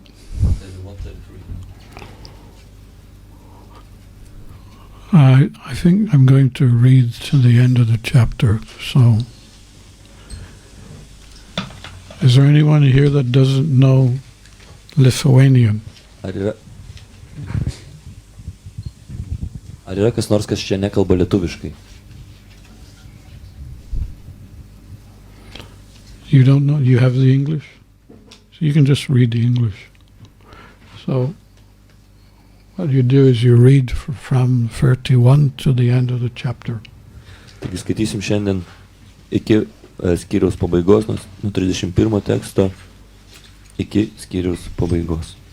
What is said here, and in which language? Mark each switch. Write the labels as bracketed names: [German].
[English] 31, 33. I think I'm going to read to the end of the chapter. So, is there anyone here that doesn't know Lithuanian? [Lithuanian] Ar yra kas nors, kas čia nekalba lietuviškai? [English] You don't know? You have the English? So you can just read the English. So what you do is you read from 31 to the end of the chapter. [Lithuanian] Taigi skaitysim šiandien iki skyriaus pabaigos, nuo 31 teksto iki skyriaus pabaigos.